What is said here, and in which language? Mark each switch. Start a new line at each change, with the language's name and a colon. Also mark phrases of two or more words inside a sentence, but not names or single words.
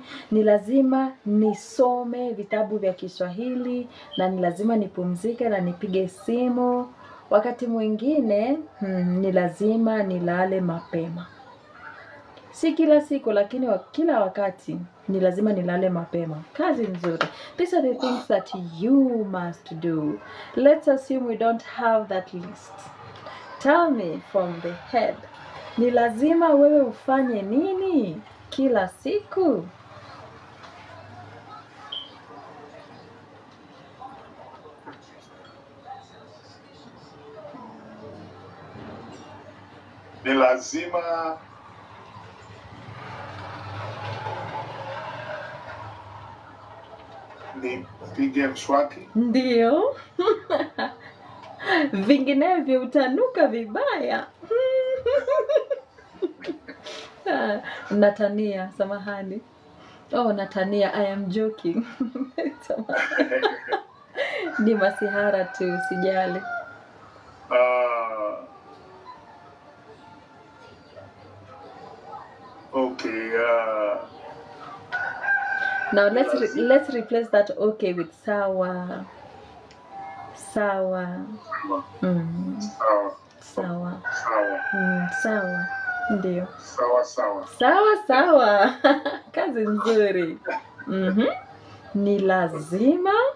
Swahili: Ni lazima nisome vitabu vya Kiswahili na ni lazima nipumzike na nipige simu. Wakati mwingine ni lazima nilale mapema. Si kila siku lakini kila wakati ni lazima nilale mapema. Kazi nzuri.
English: These are the things that you must do. Let's assume we don't have that list. Tell me from the head.
Swahili: Ni lazima wewe ufanye nini kila siku? Ni lazima nipige mswaki. Ndiyo. Vinginevyo utanuka vibaya. Natania, samahani. Oh, natania,
English: I am joking.
Swahili: Ni masihara tu, sijali.
English: Okay. Now let's replace that okay with sawa.
Swahili: Sawa. Sawa. Sawa. Ndio. Sawa. Kazi nzuri. Ni lazima